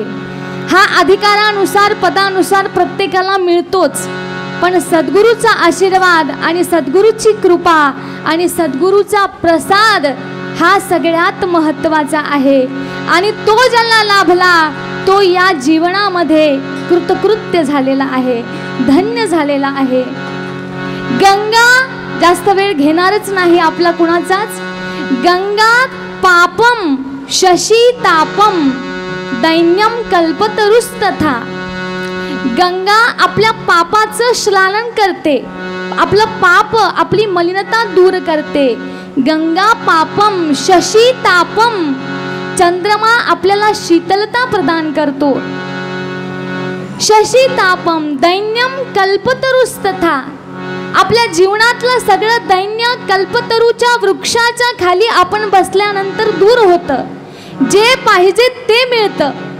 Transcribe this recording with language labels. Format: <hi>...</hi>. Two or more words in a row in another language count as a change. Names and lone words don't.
<mr>हा अधिकारानुसार पदानुसार प्रत्येकाला मिळतोच, पण सद्गुरूचा आशीर्वाद आणि सद्गुरूची कृपा आणि सद्गुरूचा प्रसाद हा सगळ्यात महत्त्वाचा आहे. आणि तो ज्याला लाभला तो या जीवनामध्ये कृतकृत्य झालेला आहे, धन्य झालेला आहे. गंगा जास्त वेळ घेणारच नाही आपला कुणाचाच.</mr> <sa>गंगा पापम शशी तापम दैन्यम कल्पतरुस्तथा.</sa> <mr>गंगा आपल्या पापाचं स्नान करते, आपलं पाप आपली मलिनता दूर करते.</mr> <sa>गंगा पापम शशी तापम.</sa> <mr>चंद्रमा आपल्याला शीतलता प्रदान करतो.</mr> <sa>शशी तापम दैन्यम कल्पतरुस्तथा.</sa> <mr>आपल्या जीवनातलं सगळं दैन्य कल्पतरूच्या वृक्षाच्या खाली आपण बसल्यानंतर दूर होतं. जे पाहिजे ते मिळतं.</mr>